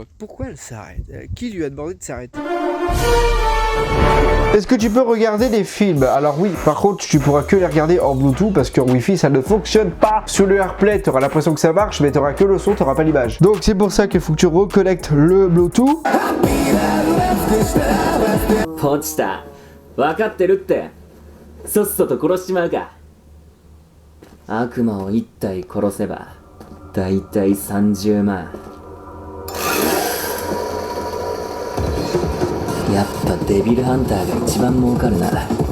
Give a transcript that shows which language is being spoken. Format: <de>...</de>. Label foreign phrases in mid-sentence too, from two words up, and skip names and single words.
<fr>Pourquoi elle s'arrête? Qui lui a demandé de s'arrêter? Est-ce que tu peux regarder des films? Alors oui, par contre tu pourras que les regarder en Bluetooth parce qu'en Wi-Fi ça ne fonctionne pas. Sur le AirPlay tu auras l'impression que ça marche mais tu auras que le son, tu n'auras pas l'image. Donc c'est pour ça qu'il faut que tu reconnectes le Bluetooth.</fr> <ja>落ちた。分かってるって。そっそと殺しちまうか。悪魔を一体殺せば、だいたい30万。やっぱデビルハンターが一番儲かるな。</ja>